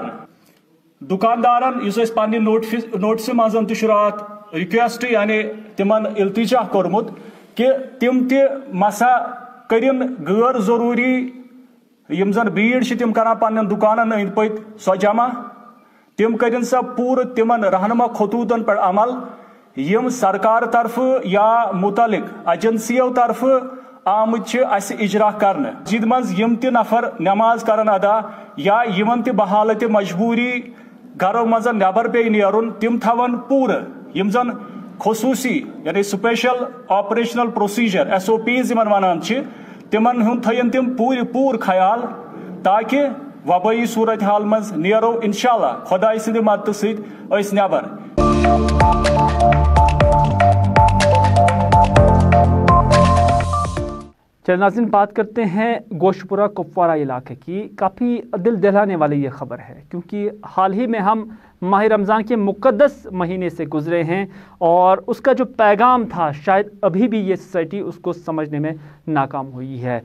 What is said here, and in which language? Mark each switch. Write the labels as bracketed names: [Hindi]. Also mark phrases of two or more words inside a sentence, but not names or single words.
[Kashmiri] दुकानदारन इस पन्ने नोटिस मजन रात रिक्वेस्ट यानी तिमन इल्तिजा कोरमुत कि तिम मसा करिन गैर जरूरी यम जन भीड़ तिम कर पन्न दुकानन अंद पत सो जमा तिम करिन सा पूर तिमन रहनुमा खतूतन पर अमल यम सरकार तरफ या मुतलिक एजेंसियों तरफ आमुत इजरा कर। जिद मज यम ति नफर नमाज करन अदा या यमन ति बहालत मजबूरी घरों मज नबर पे नेरुन तिम थवन पूर यम जन खसूसी यानी [English] special operational procedure [Kashmiri] SOPs यमन वनान तिमन हुन थयन तिम पूर ख्याल ताकि वबाई सूरत हाल मज नेरो इंशाल्लाह खुदाई सिंध मदद सत नबर। [Urdu] چلیے ناظرین، بات کرتے ہیں گوشپورہ کپواڑہ علاقے کی. کافی دل دہلانے والی یہ خبر ہے کیونکہ حال ہی میں ہم ماہ رمضان کے مقدس مہینے سے گزرے ہیں اور اس کا جو پیغام تھا شاید ابھی بھی یہ سوسائٹی اس کو سمجھنے میں ناکام ہوئی ہے.